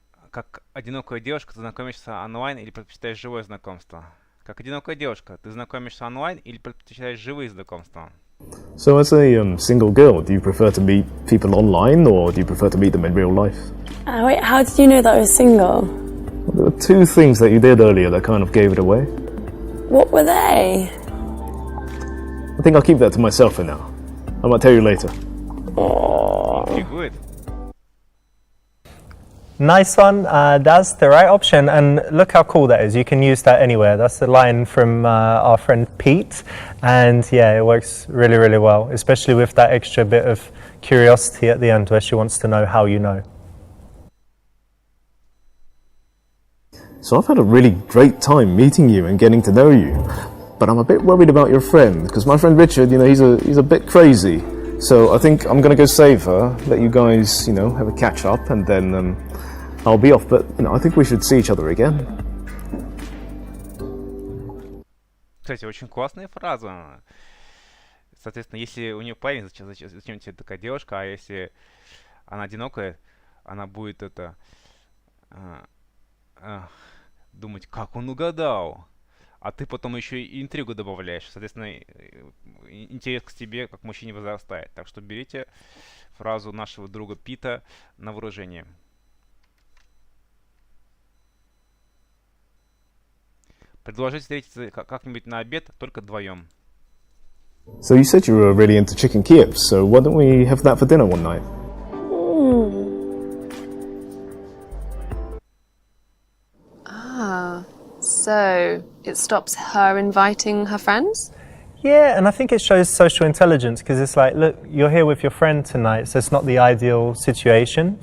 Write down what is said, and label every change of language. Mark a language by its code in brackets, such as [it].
[ru] Как одинокая девушка, ты знакомишься онлайн или предпочитаешь живое знакомство? Как одинокая девушка, ты знакомишься онлайн или предпочитаешь живые знакомства? [en] So as a single girl, do you prefer to meet people online or do you prefer to meet them in real life? Wait, how did you know that I was single? Well, there were two things that you did earlier that kind of gave it away. What were they? I think I'll keep that to myself for now. I might tell you later. Good. Nice one. That's the right option, and look how cool that is. You can use that anywhere. That's the line from our friend Pete, and yeah, it works really, really well, especially with that extra bit of curiosity at the end where she wants to know how you know. So I've had a really great time meeting you and getting to know you, but I'm a bit worried about your friend, because my friend Richard, you know, he's a bit crazy. So I think I'm going to go save her, let you guys, you know, have a catch up, and then I'll be off. But, you know, I think we should see each other again. [ru] Кстати, очень классная фраза. Соответственно, если у нее парень, зачем тебе такая девушка, а если она одинокая, она будет думать, как он угадал. А ты потом еще и интригу добавляешь. Соответственно, интерес к тебе как мужчине возрастает. Так что берите фразу нашего друга Пита на вооружение. Предложить встретиться как-нибудь на обед только вдвоем. [en] So you said you were really into chicken Kiev, so why don't we have that for dinner one night? So it stops her inviting her friends? Yeah, and I think it shows social intelligence because it's like, look, you're here with your friend tonight, so it's not the ideal situation.